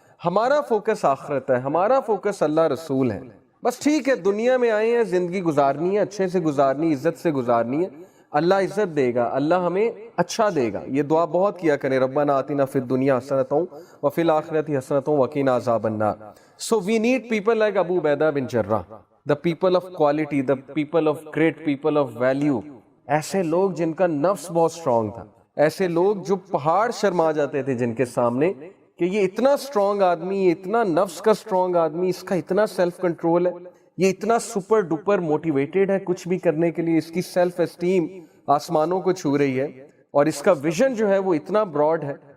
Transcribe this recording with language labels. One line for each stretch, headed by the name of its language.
Urdu: ہمارا فوکس آخرت ہے, ہمارا فوکس اللہ رسول ہے. بس ٹھیک ہے, دنیا میں آئے ہیں, زندگی گزارنی ہے, اچھے سے گزارنی, عزت سے گزارنی ہے. اللہ عزت دے گا, اللہ ہمیں اچھا دے گا. یہ دعا بہت کیا کریں,
Arabic: ربنا آتنا فی الدنیا حسنۃ وفی الآخرۃ حسنۃ وقنا عذاب النار.
English: So we need people like Abu Ubaidah bin Jarrah, the people of quality, the people of great, people of value.
Urdu: ایسے لوگ جن کا نفس بہت سٹرونگ تھا, ایسے لوگ جو پہاڑ شرما جاتے تھے جن کے سامنے, کہ یہ اتنا سٹرونگ آدمی, یہ اتنا نفس کا سٹرونگ آدمی, اس کا اتنا سیلف کنٹرول ہے, یہ اتنا سپر ڈوپر موٹیویٹڈ ہے کچھ بھی کرنے کے لیے, اس کی سیلف اسٹیم آسمانوں کو چھو رہی ہے, اور اس کا ویژن جو ہے وہ اتنا براڈ ہے.